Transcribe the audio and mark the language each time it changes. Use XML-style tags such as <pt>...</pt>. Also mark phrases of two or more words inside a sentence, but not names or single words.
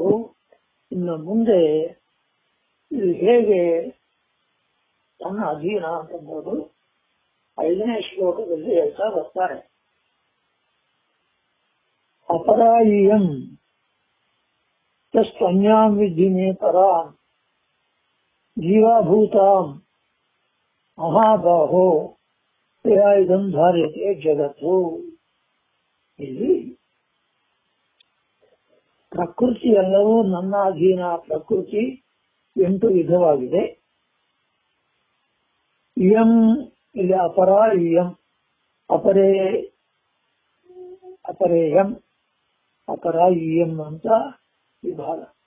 <kn>ಇನ್ನು ಮುಂದೆ ಇದು ಹೇಗೆ ತನ್ನ ಅಧೀನ ಅಂತಂಬೋದು 5ನೇ ಶ್ಲೋಕದಲ್ಲಿ ಹೇಳ್ತಾ ಬರ್ತಾರೆ.</kn> <sa>ಅಪರಾಯಿಯಂ ತಸ್ತ್ವನ್ಯಾಂ ವಿದ್ಧಿ ಮೇ ಪರಾಂ ಜೀವಾಭೂತಾಂ ಮಹಾಬಾಹೋ ಇದಂ ಧಾರ್ಯತೆ ಜಗತ್ತು.</sa> <kn>ಇಲ್ಲಿ ಪ್ರಕೃತಿ ಎಲ್ಲವೂ ನನ್ನ ಅಧೀನ. ಪ್ರಕೃತಿ 8 ವಿಧವಾಗಿದೆ.</kn> <sa>ಇಯಂ ಇಲ್ಲಿ ಅಪರ, ಇಯಂ ಅಪರೇಯಂ, ಅಪರ ಇಯಂ</sa> <kn>ಅಂತ ವಿಭಾಗ.</kn>